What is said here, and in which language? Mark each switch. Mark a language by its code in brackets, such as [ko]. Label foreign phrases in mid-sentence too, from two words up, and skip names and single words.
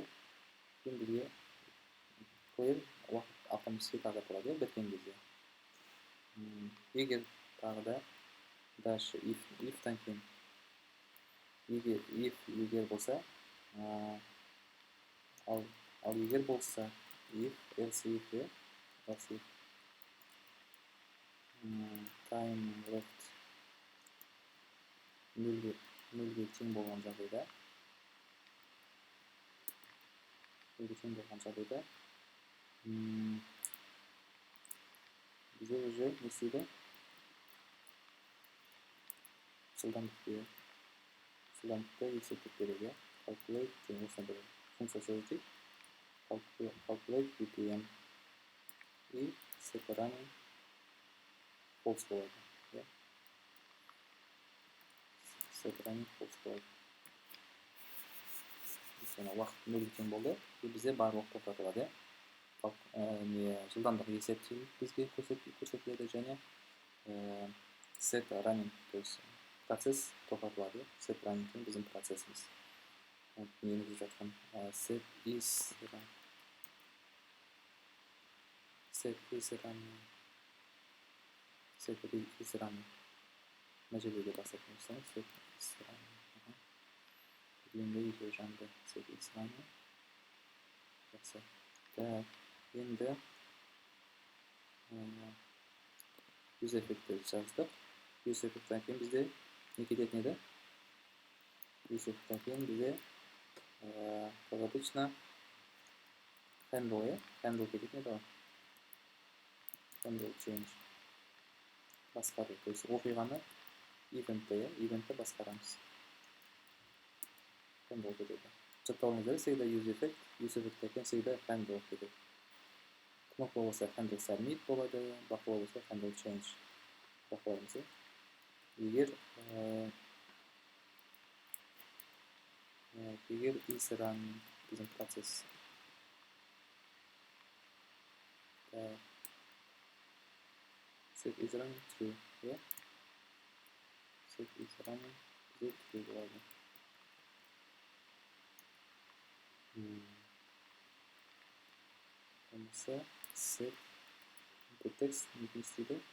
[kk] Кейін бізге қойып уақыт автоматически таза қылады біткен кезде. Егер тағы да дальше if-тан кейін егер болса, ал егер болса [en] else if time left [kk] нөлге тең болған жағдайда бізде уже не істейді? Жылдамдықты есептеп береді. Calculate деген осындай бір функция сөйлейді. [en] Calculate BPM [ru] и [en] set running false [kk] болады. [en] Set running false [kk] болады. Уақыт нөлге тең болды. Бізде барлық тоқтатылады. Жылдамдық есептеу бізге көрсетіледі және [en] set running, [ru] то есть [kk] процесс тоқтатылады. [en] Set running [kk] біздің процессіміз. Енгізіп жатқан [en] set is running. [kk] Мына жерде де басып көрсеңіз, [en] set is running. [kk] Енді екеу жанды [en] set is running. [kk] Жақсы. Енді [en] use effect'ті [kk] жаздық. [en] Use effect'тен [kk] кейін бізде не кететін еді? [en] Use effect'тен [kk] кейін бізде [ru] как обычно [kk] handle кететін еді. [en] Handle change. [kk] Басқару. [ru] То есть [kk] оқиғаны event'ті басқарамыз. Handle кетеді. Жаттауыңыздар всегда [en] use effect'тен [kk] кейін всегда handle кетеді. Кнопка болса [en] handle submit [kk] болады, бақылау болса [en] handle change [kk] бақылаймыз. Егер [en] is running [kk] біздің процесс [en] set is running true, set is running true [kk] болады. Болмаса [en] set input text [kk] не істейді?